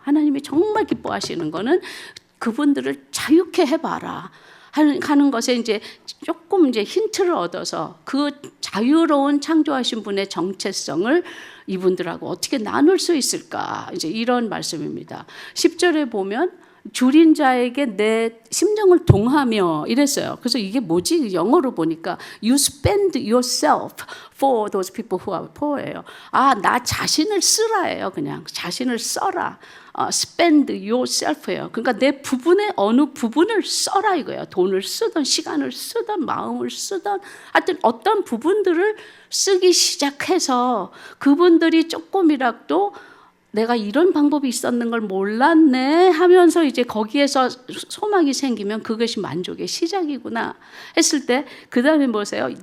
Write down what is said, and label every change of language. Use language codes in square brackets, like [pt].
[ko] 하나님이 정말 기뻐하시는 거는 그분들을 자유케 해봐라 하는 것에 이제 조금 이제 힌트를 얻어서 그 자유로운 창조하신 분의 정체성을 이분들하고 어떻게 나눌 수 있을까, 이제 이런 말씀입니다. 10절에 보면 줄인 자에게 내 심정을 동하며 이랬어요. 그래서 이게 뭐지? 영어로 보니까 [en] You spend yourself for those people who are poor예요. [ko] 나 자신을 쓰라예요. 그냥 자신을 써라. [en] spend yourself예요. [ko] 그러니까 내 부분의 어느 부분을 써라 이거예요. 돈을 쓰든 시간을 쓰든 마음을 쓰든 하여튼 어떤 부분들을 쓰기 시작해서 그분들이 조금이라도 내가 이런 방법이 있었는 걸 몰랐네 하면서 이제 거기에서 소망이 생기면 그것이 만족의 시작이구나 했을 때 그 다음에 보세요.